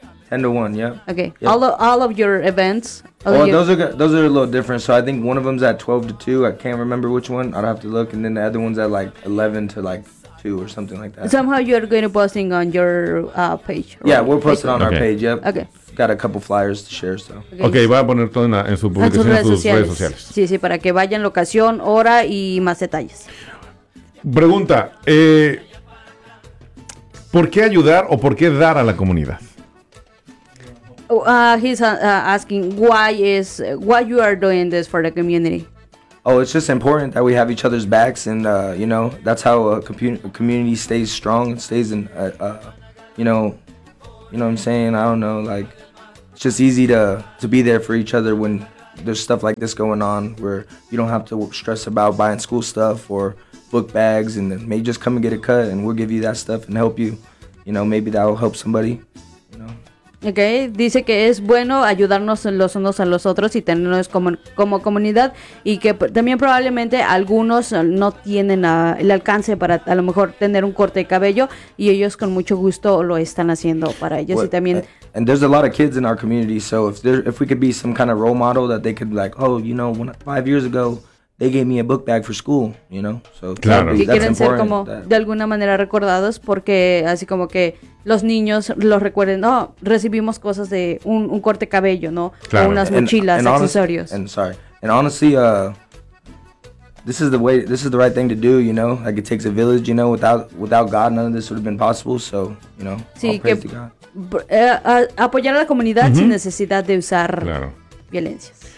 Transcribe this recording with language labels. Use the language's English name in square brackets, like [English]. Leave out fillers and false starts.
[English] 10 to 1, yeah. Okay. Yep. All of your events. Those are a little different. So I think one of them's at 12 to 2. I can't remember which one. I'd have to look. And then the other one's at like 11 to like 2 or something like that. Somehow you're going to posting on your page. Right? Yeah, we'll post it on our page. Yep. Okay. Got a couple flyers to share. So. [Spanish] Okay, va a poner todo en su publicación en sus redes sociales. Sí, sí, para que vayan locación, hora y más detalles. Pregunta. ¿Por qué ayudar o por qué dar a la comunidad? [English] He's asking why you are doing this for the community. Oh, it's just important that we have each other's backs, and you know, that's how a community stays strong and stays in you know what I'm saying. I don't know, like, it's just easy to be there for each other when there's stuff like this going on where you don't have to stress about buying school stuff or book bags, and then maybe just come and get a cut and we'll give you that stuff and help you. You know, maybe that'll help somebody, you know. [Spanish] Okay, dice que es bueno ayudarnos los unos a los otros y tenernos como, como comunidad, y que también probablemente algunos no tienen el alcance para a lo mejor tener un corte de cabello, y ellos con mucho gusto lo están haciendo para ellos. Well, y también [English] and there's a lot of kids in our community, so if we could be some kind of role model that they could be like, oh, you know, when, 5 years ago they gave me a book bag for school, you know. So [Spanish] claro, y quieren ser como that, de alguna manera recordados, porque así como que los niños los recuerden, no, oh, recibimos cosas de un corte cabello, ¿no? Claro. O unas mochilas, [English] and [Spanish] accesorios. [English] And sorry. And honestly, this is the right thing to do, you know? Like, it takes a village, you know? Without God, none of this would have been possible, so, you know? Sí, all praise to God. [Spanish] Apoyar a la comunidad, uh-huh, sin necesidad de usar, claro, violencias.